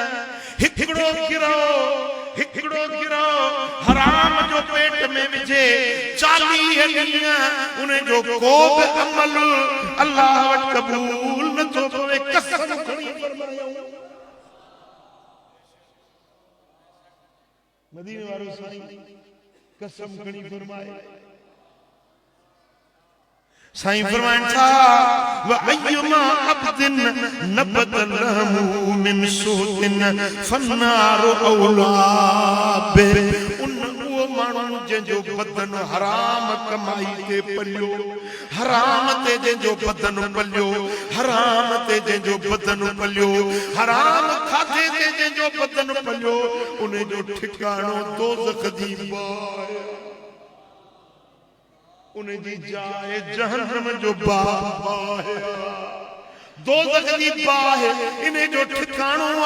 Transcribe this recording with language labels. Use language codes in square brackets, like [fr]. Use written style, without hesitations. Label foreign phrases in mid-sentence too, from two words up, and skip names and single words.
[sd] हिकिड़ो गिरो हराम जो पेट में विझे 40 ॾींहं उन जो को बि अमल अल्लाह वटि क़बूल नथो कवे। कसम खणी फरमायूं मदीने वारो साईं कसम खणी फरमाए। साईं फरमाइण था [ar] و أيما عبد نبت لحم من سحت فالنار أولى به. [sd] उन वो माण्हू जंहिंजो बदन हराम कमाई ते पलियो, हराम ते जंहिंजो बदन पलियो, हराम ते जंहिंजो बदन पलियो, हराम खाधे ते जंहिंजो बदन पलियो, उन जो ठिकाणो दोज़ख जी बाहि, उन जी जाइ जहन्नम जो बाहि, दोज़ख जी बाहि इन जो ठिकाणो आ।